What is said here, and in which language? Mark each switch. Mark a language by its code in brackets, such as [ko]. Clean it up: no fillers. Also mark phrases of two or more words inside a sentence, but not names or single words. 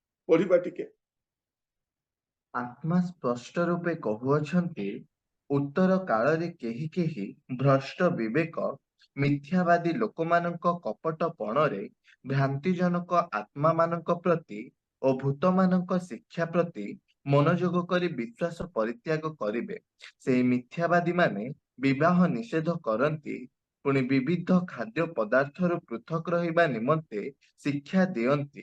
[or] ପଢ଼ିବା ଟିକେ। ଆତ୍ମା ସ୍ପଷ୍ଟ ରୂପେ କହୁଅଛନ୍ତି, ଉତ୍ତର କାଳରେ କେହି କେହି ଭ୍ରଷ୍ଟ ବିବେକ ମିଥ୍ୟାବାଦୀ ଲୋକମାନଙ୍କ କପଟପଣରେ ଭ୍ରାନ୍ତିଜନକ ଆତ୍ମାମାନଙ୍କ ପ୍ରତି ଓ ଭୂତମାନଙ୍କ ଶିକ୍ଷା ପ୍ରତି ମନୋଯୋଗ କରି ବିଶ୍ୱାସ ପରିତ୍ୟାଗ କରିବେ। ସେହି ମିଥ୍ୟାବାଦୀମାନେ ବିବାହ ନିଷେଧ କରନ୍ତି, ପୁଣି ବିବିଧ ଖାଦ୍ୟ ପଦାର୍ଥରୁ ପୃଥକ ରହିବା ନିମନ୍ତେ ଶିକ୍ଷା ଦିଅନ୍ତି।